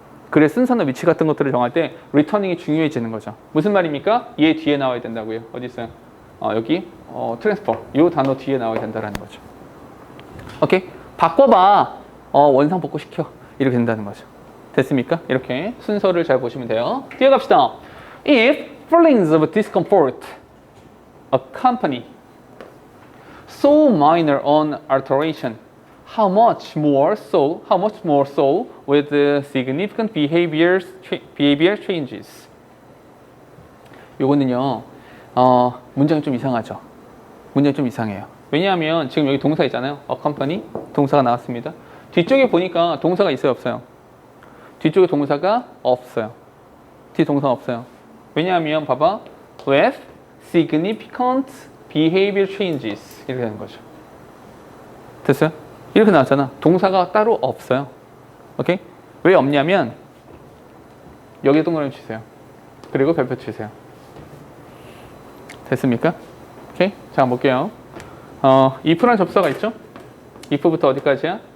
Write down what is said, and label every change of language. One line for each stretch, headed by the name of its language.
Korean: 그래 순서나 위치 같은 것들을 정할 때 returning이 중요해지는 거죠. 무슨 말입니까? 얘 뒤에 나와야 된다고요. 어디 있어요? 여기 transfer 이 단어 뒤에 나와야 된다는 거죠. 오케이? 바꿔봐. 원상 복구시켜. 이렇게 된다는 거죠. 됐습니까? 이렇게 순서를 잘 보시면 돼요. 뒤에 갑시다.
English: If feelings of discomfort accompany so minor an alteration, how much more so with significant behavior changes.
Korean: 요거는요. 문장이 좀 이상하죠. 문장이 좀 이상해요. 왜냐하면 지금 여기 동사 있잖아요. accompany 동사가 나왔습니다. 뒤쪽에 보니까 동사가 있어요, 없어요? 뒤쪽에 동사가 없어요. 뒤 동사가 없어요. 왜냐하면 봐봐.
English: with significant behavior changes
Korean: 이렇게 되는 거죠. 됐어요? 이렇게 나왔잖아. 동사가 따로 없어요. 오케이? 왜 없냐면 여기에 동그라미 치세요. 그리고 별표 치세요. 됐습니까? 오케이? 자, 볼게요. if라는 접수가 있죠? if부터 어디까지야?